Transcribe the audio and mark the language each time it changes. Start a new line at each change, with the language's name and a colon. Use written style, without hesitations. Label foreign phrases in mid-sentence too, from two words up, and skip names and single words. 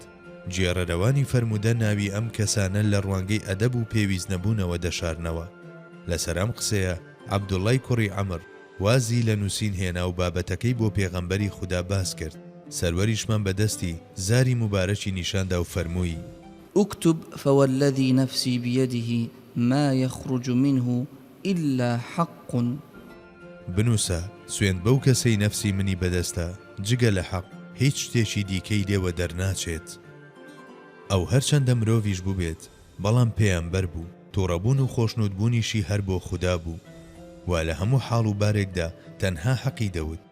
Central Kurdish: جێڕەرەوانی فەرمودە ناوی ئەم کەسانە لە ڕوانگەی ئەدەب و پێویست نەبوونەوە دەشارنەوە. لەسەر ئەم قسەیە عەبدوڵڵای کوڕی عەمر وازی لە نووسین هێنا و بابەتەکەی بۆ پێغەمبەری خوددا باس کرد. سەروەریشمان بەدەستی زاری مبارەکی نیشاندا و فەرمووی:
Arabic: اكتب فوالذي نفسي بيده ما يخرج منه إلا حق.
Central Kurdish: بنووسە سوێند بەو کەسەی نەفسی منی بەدەستە جگە لە حەق هیچ شتێکی دیکەی لێوە دەرناچێت. ئەو هەرچەندە مرۆڤیش بووبێت بەڵام پێیانبەر بوو، تووڕەبوون و خۆشنودبوونیشی هەر بۆ خوددا بوو، وا لە هەموو حاڵ و بارێکدا تەنها حەقی دەوت.